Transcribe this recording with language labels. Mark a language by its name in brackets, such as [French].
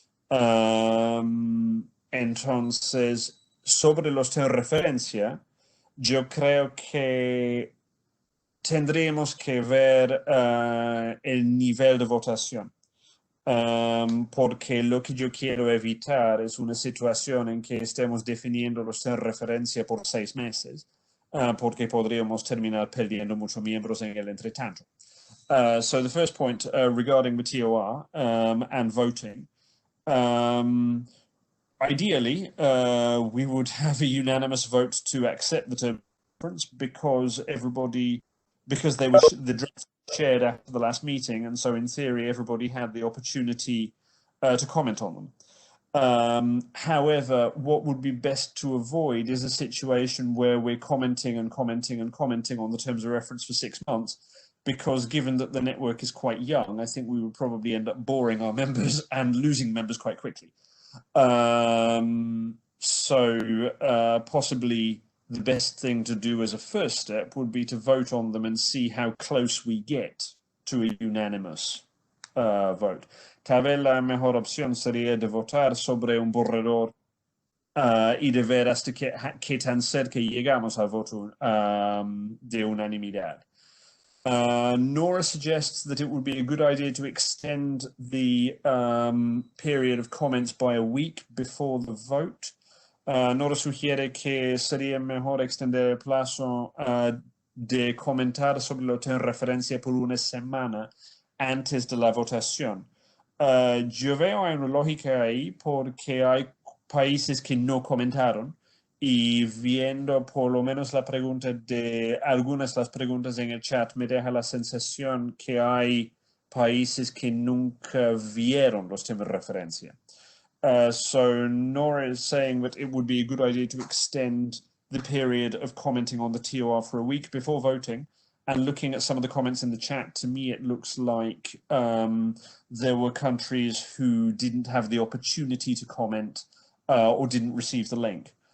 [Spanish] Entonces, sobre los temas de referencia, yo creo que tendríamos que ver el nivel de votación. Porque lo que yo quiero evitar es una situación en que estemos definiendo los temas de referencia por 6 meses. Porque podríamos terminar perdiendo muchos miembros en el entretanto. [English] So the first point regarding the TOR and voting, ideally we would have a unanimous vote to accept the term reference because they were the draft shared after the last meeting, and so in theory everybody had the opportunity to comment on them. However, what would be best to avoid is a situation where we're commenting on the terms of reference for 6 months, because given that the network is quite young, I think we would probably end up boring our members and losing members quite quickly. Possibly the best thing to do as a first step would be to vote on them and see how close we get to a unanimous vote. [Spanish] Tal vez la mejor opción sería de votar sobre un borrador y de ver hasta qué tan cerca llegamos al voto de unanimidad. [English] Nora suggests that it would be a good idea to extend the period of comments by a week before the vote. [Spanish] Nora sugiere que sería mejor extender el plazo de comentar sobre lo que en referencia por una semana antes de la votación. Yo veo una lógica ahí porque hay países que no comentaron, y viendo por lo menos la pregunta de algunas de las preguntas en el chat me deja la sensación que hay países que nunca vieron los temas de referencia. [English] So Nora is saying that it would be a good idea to extend the period of commenting on the TOR for a week before voting. And looking at some of the comments in the chat, to me, it looks like there were countries who didn't have the opportunity to comment or didn't receive the link.